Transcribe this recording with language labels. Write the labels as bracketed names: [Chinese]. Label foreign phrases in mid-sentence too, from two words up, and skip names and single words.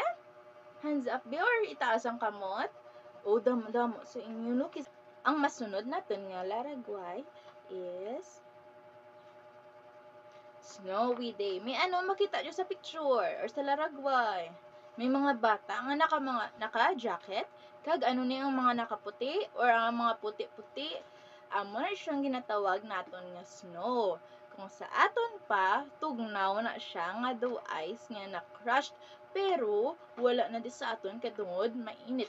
[English] Hands up [Hiligaynon] be or itaas ang kamot? O damo-damo sa inyo no. Ang masunod natin nga laragway is [English] snowy day. [Hiligaynon] May ano makita nyo sa picture or sa laragway? May mga bata nga naka-jacket kag ano ni ang mga nakaputi or ang mga puti-puti. Amo na siyang ginatawag naton nga snow. Kung sa aton pa, tugnaw na siya nga daw ice nga na-crushed pero wala na di sa aton katungod mainit.